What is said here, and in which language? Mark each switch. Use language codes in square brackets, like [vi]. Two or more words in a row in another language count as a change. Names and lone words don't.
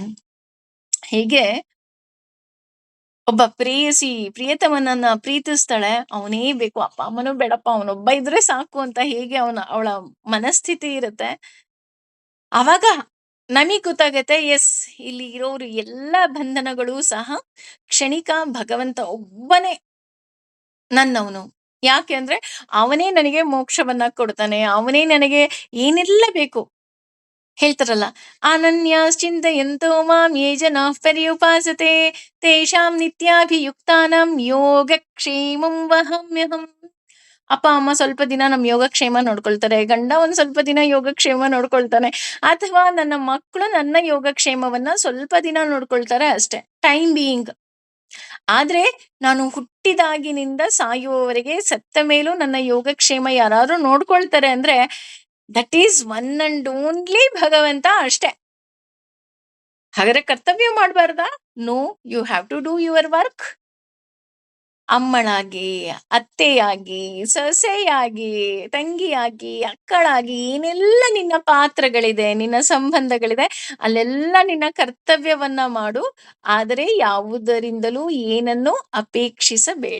[kn] ಹೇಗೆ ಒಬ್ಬ ಪ್ರೇಯಸಿ ಪ್ರಿಯತಮನನ್ನ ಪ್ರೀತಿಸ್ತಾಳೆ, ಅವನೇ ಬೇಕು, ಅಪ್ಪ ಅಮ್ಮನೂ ಬೇಡಪ್ಪ, ಅವನೊಬ್ಬ ಇದ್ರೆ ಸಾಕು ಅಂತ ಹೇಗೆ ಅವಳ ಮನಸ್ಥಿತಿ ಇರುತ್ತೆ, ಅವಾಗ ನಮಗ್ ಗೊತ್ತಾಗತ್ತೆ, ಎಸ್, ಇಲ್ಲಿ ಇರೋರು ಎಲ್ಲ ಬಂಧನಗಳು ಸಹ ಕ್ಷಣಿಕ. ಭಗವಂತ ಒಬ್ಬನೇ ನನ್ನವನು. ಯಾಕೆ ಅಂದ್ರೆ ಅವನೇ ನನಗೆ ಮೋಕ್ಷವನ್ನ ಕೊಡ್ತಾನೆ, ಅವನೇ ನನಗೆ ಏನೆಲ್ಲ ಬೇಕು. [sa] ಹೇಳ್ತಾರಲ್ಲ, ಅನನ್ಯ ಚಿಂತಯಂತೋ ಮಾಂ ಯೇ ಜನಾಃ ಪರ್ಯುಪಾಸತೆ ತೇಷಾಂ ನಿತ್ಯಾಭಿಯುಕ್ತಾನಾಂ ಯೋಗಕ್ಷೇಮಂ ವಹಾಮ್ಯಹಂ. [kn] ಅಪ್ಪ ಅಮ್ಮ ಸ್ವಲ್ಪ ದಿನ ನಮ್ ಯೋಗಕ್ಷೇಮ ನೋಡ್ಕೊಳ್ತಾರೆ, ಗಂಡ ಒಂದ್ ಸ್ವಲ್ಪ ದಿನ ಯೋಗಕ್ಷೇಮ ನೋಡ್ಕೊಳ್ತಾನೆ, ಅಥವಾ ನನ್ನ ಮಕ್ಕಳು ನನ್ನ ಯೋಗಕ್ಷೇಮವನ್ನ ಸ್ವಲ್ಪ ದಿನ ನೋಡ್ಕೊಳ್ತಾರೆ ಅಷ್ಟೇ, [en] time being. [kn] ಆದ್ರೆ ನಾನು ಹುಟ್ಟಿದಾಗಿನಿಂದ ಸಾಯುವವರೆಗೆ, ಸತ್ತ ಮೇಲೂ ನನ್ನ ಯೋಗಕ್ಷೇಮ ಯಾರಾದ್ರೂ ನೋಡ್ಕೊಳ್ತಾರೆ ಅಂದ್ರೆ [en] that is one and only [kn] ಭಗವಂತ ಅಷ್ಟೇ. ಹಾಗಾದ್ರೆ ಕರ್ತವ್ಯ ಮಾಡ್ಬಾರ್ದಾ? [en] No, you have to do your work. [kn] ಅಮ್ಮಳಾಗಿ, ಅತ್ತೆಯಾಗಿ, ಸೊಸೆಯಾಗಿ, ತಂಗಿಯಾಗಿ, ಅಕ್ಕಳಾಗಿ, ಏನೆಲ್ಲ ನಿನ್ನ ಪಾತ್ರಗಳಿದೆ, ನಿನ್ನ ಸಂಬಂಧಗಳಿದೆ, ಅಲ್ಲೆಲ್ಲ ನಿನ್ನ ಕರ್ತವ್ಯವನ್ನ ಮಾಡು. ಆದರೆ ಯಾವುದರಿಂದಲೂ ಏನನ್ನು ಅಪೇಕ್ಷಿಸಬೇಡ.